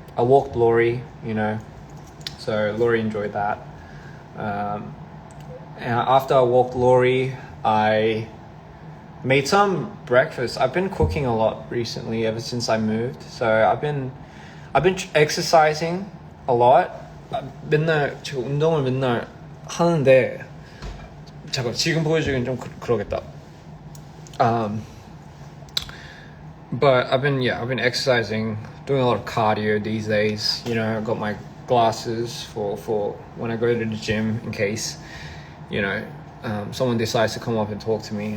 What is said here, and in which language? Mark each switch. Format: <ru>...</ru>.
<en>I walked Lori, you know, so Lori enjoyed that. And after I walked Lori, I made some breakfast. I've been cooking a lot recently, ever since I moved. So I've been exercising a lot.</en> <ko>맨날 제가 운동을 맨날 하는데, 잠깐 지금 보여주긴 좀 그러겠다.</ko> <en>But I've been exercising, doing a lot of cardio these days. You know, I've got my glasses for when I go to the gym in case, you know, someone decides to come up and talk to me.</en>